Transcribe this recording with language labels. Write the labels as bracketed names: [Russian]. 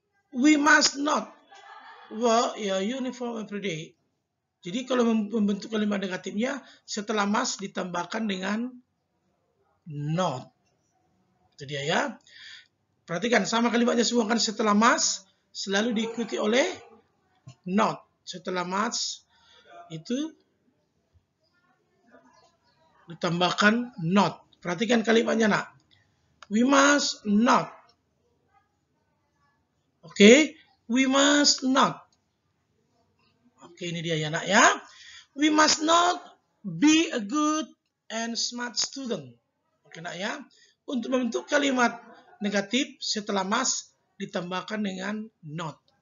[English] We must not wear a uniform every day. [Indonesian] Jadi kalau membentuk kalimat negatifnya setelah must ditambahkan dengan not. Itu dia ya. Perhatikan sama kalimatnya semua kan setelah must selalu diikuti oleh not. Setelah must itu ditambahkan not. Perhatikan kalimatnya nak. [English] We must not. [Indonesian] Oke, [English] we must not. [Indonesian] Oke, ini dia ya nak ya. [English] We must not be a good and smart student. [Indonesian] Oke nak ya. Untuk membentuk kalimat negatif setelah must ditambahkan dengan not.